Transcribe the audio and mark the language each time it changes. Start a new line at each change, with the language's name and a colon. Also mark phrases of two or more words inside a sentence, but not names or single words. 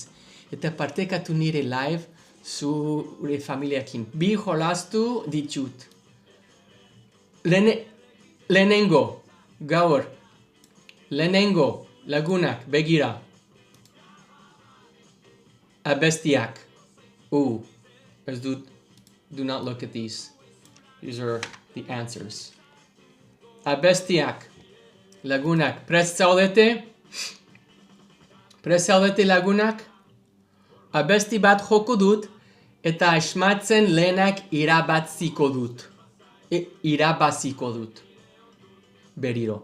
Basque: Eta partekatu nire live zure familiakin. Bi jolastu ditut. Lehenengo. Gaur. Lehenengo. Lagunak. Begira. Abestiak.
English: Do not look at these. These are the answers.
Basque: Abestiak. Lagunak. Prest zaudete? Prest zaudete lagunak? Abesti bat joko dut eta asmatzen lehenak irabaziko dut. Irabaziko dut. Berriro.